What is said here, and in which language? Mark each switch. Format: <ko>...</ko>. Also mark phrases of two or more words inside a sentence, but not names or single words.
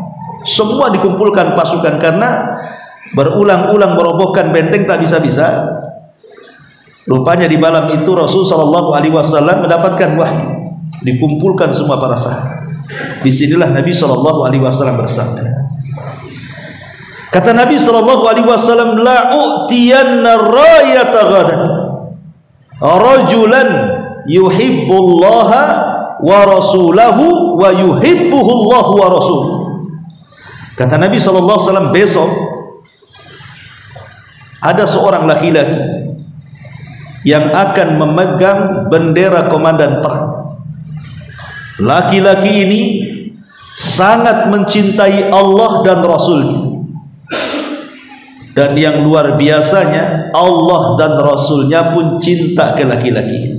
<id>Semua dikumpulkan pasukan, karena berulang-ulang merobohkan benteng tak bisa-bisa. Rupanya di malam itu Rasul SAW mendapatkan wahyu, dikumpulkan semua para sahabat. Disinilah Nabi SAW bersabda. Kata Nabi SAW,</id> <ar>لأعطين الراية غدا رجلا يحب الله ورسوله ويحبه الله ورسوله.</ar> <id>Kata Nabi SAW, besok ada seorang laki-laki yang akan memegang bendera komandan perang. Laki-laki ini sangat mencintai Allah dan Rasulnya, dan yang luar biasanya Allah dan Rasulnya pun cinta ke laki-laki ini.</id>